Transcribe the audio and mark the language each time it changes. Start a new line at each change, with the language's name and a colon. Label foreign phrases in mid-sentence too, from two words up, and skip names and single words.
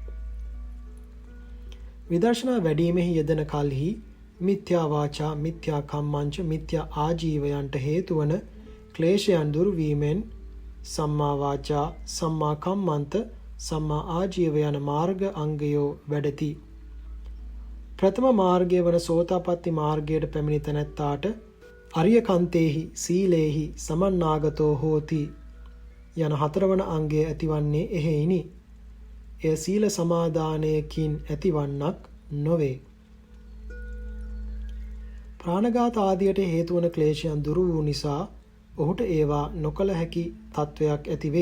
Sinhala: විදර්ශනා වැඩීමෙහි යෙදෙන කල්හි මිත්‍යා වාචා, මිත්‍යා කම්මංච, මිත්‍යා ආජීවයන්ට හේතු වන ක්ලේශයන් දුරු වීමෙන්
Pali: සම්මා වාචා, සම්මා කම්මන්ත, සම්මා ආජීව
Sinhala: යන මාර්ග අංගයෝ වැඩති. ප්‍රථම මාර්ගය වන සෝතාපට්ටි මාර්ගයට පැමිණි තැනැත්තාට
Pali: අරියකන්තේහි සීලේහි සමන්නාගතෝ හෝති
Sinhala: යන හතරවන අංගය ඇතිවන්නේ එහෙයිනි. එය සීල සමාදානයකින් ඇතිවන්නක් නොවේ. ප්‍රාණඝාත ආදියට හේතු වන ක්ලේශයන් දුරු වූ නිසා ඔහුට ඒවා නොකළ හැකි තත්වයක් ඇතිවේ.